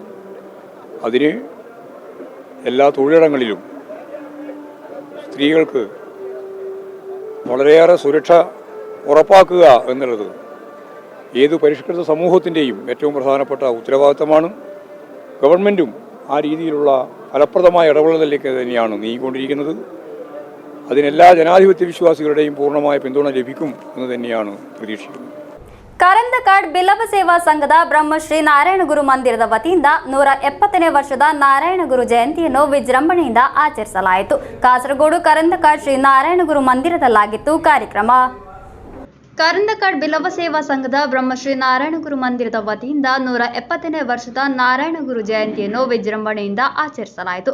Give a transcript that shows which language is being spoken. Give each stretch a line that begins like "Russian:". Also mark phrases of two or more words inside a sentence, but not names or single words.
Malayalam: അതിന് എല്ലാ തൊഴിലിടങ്ങളിലും സ്ത്രീകൾക്ക് വളരെയേറെ സുരക്ഷ ഉറപ്പാക്കുക എന്നുള്ളത് ഏത് പരിഷ്കൃത സമൂഹത്തിൻ്റെയും ഏറ്റവും പ്രധാനപ്പെട്ട ഉത്തരവാദിത്തമാണ്. ഗവൺമെൻറ്റും ആ രീതിയിലുള്ള ഫലപ്രദമായ ഇടപെടലിലേക്ക് തന്നെയാണ് നീങ്ങിക്കൊണ്ടിരിക്കുന്നത്. അതിനെല്ലാ ജനാധിപത്യ വിശ്വാസികളുടെയും പൂർണ്ണമായ പിന്തുണ ലഭിക്കും എന്ന് തന്നെയാണ് പ്രതീക്ഷിക്കുന്നത്.
Kannada: ಕರಂದಕಾಡ್ ಬಿಲ್ಲವ ಸೇವಾ ಸಂಘದ ಬ್ರಹ್ಮಶ್ರೀ ನಾರಾಯಣಗುರು ಮಂದಿರದ ವತಿಯಿಂದ 170ನೇ ವರ್ಷದ ನಾರಾಯಣಗುರು ಜಯಂತಿಯನ್ನು ವಿಜೃಂಭಣೆಯಿಂದ ಆಚರಿಸಲಾಯಿತು. ಕಾಸರಗೋಡು ಕರಂದಕಾಡ್ ಶ್ರೀ ನಾರಾಯಣಗುರು ಮಂದಿರದಲ್ಲಾಗಿತ್ತು ಕಾರ್ಯಕ್ರಮ. ಕರಂದಕಾಡ್ ಬಿಲ್ಲವ ಸೇವಾ ಸಂಘದ ಬ್ರಹ್ಮಶ್ರೀ ನಾರಾಯಣಗುರು ಮಂದಿರದ ವತಿಯಿಂದ 170ನೇ ವರ್ಷದ ನಾರಾಯಣಗುರು ಜಯಂತಿಯನ್ನು ವಿಜೃಂಭಣೆಯಿಂದ ಆಚರಿಸಲಾಯಿತು.